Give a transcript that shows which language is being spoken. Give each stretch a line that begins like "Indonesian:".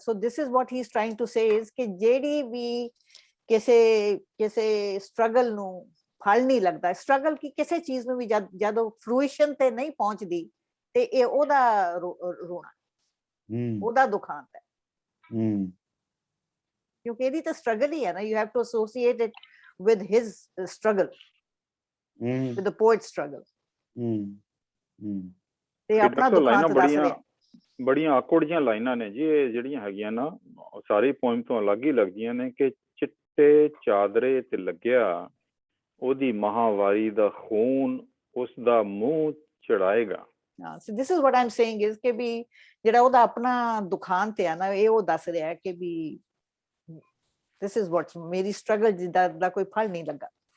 English: so this is what he is trying to say is
Punjabi: ਕਿ ਜਿਹੜੀ ਵੀ ਕਿਸੇ struggle ਨੂੰ ਫਲ ਨਹੀਂ ਲੱਗਦਾ, ਸਟਰਗਲ ਕੀ ਕਿਸੇ ਚੀਜ਼ ਨੂੰ ਵੀ ਜਦੋਂ ਫਰੂਇਸ਼ਨ ਤੇ ਨਹੀਂ ਪਹੁੰਚਦੀ ਤੇ ਇਹ ਉਹਦਾ ਰੋਣਾ, ਉਹਦਾ ਦੁਖਾਂਤ ਹੈ। ਕਿਉਂਕਿ ਇਹਦੀ ਤਾਂ ਸਟਰਗਲ ਹੀ ਹੈ ਨਾ,
English: you have to associate it with his struggle, with the poet's struggle।
Punjabi: ਤੇ ਆਪਣਾ ਦੁਖਾਂਤ ਦੱਸ ਰਿਹਾ। ਬੜੀਆਂ ਆਕੜ ਜਿਹੀਆਂ ਲਾਈਨਾਂ ਨੇ ਜੀ ਇਹ ਜਿਹੜੀਆਂ ਹੈਗੀਆਂ ਨਾ, ਸਾਰੀ ਪੋਇਮ ਤੋਂ ਅਲੱਗ ਹੀ ਲੱਗਦੀਆਂ ਨੇ ਕਿ ਚਿੱਟੇ ਚਾਦਰੇ ਤੇ ਲੱਗਿਆ ਉਹਦੀ ਮਹਾਵਾਰੀ ਦਾ ਖੂਨ ਉਸ ਦਾ ਮੂੰਹ ਚੜਾਏਗਾ।
English: so this is what I'm saying is
Punjabi: ਕਿ ਵੀ ਜਿਹੜਾ ਉਹਦਾ ਆਪਣਾ ਦੁਖਾਂਤ ਹੈ ਨਾ, ਇਹ ਉਹ ਦੱਸ ਰਿਹਾ ਕਿ ਵੀ
English: this is what
Punjabi: ਮੇਰੀ ਸਟਰਗਲ ਦਾ ਕੋਈ ਫਲ ਨਹੀਂ ਲੱਗਾ।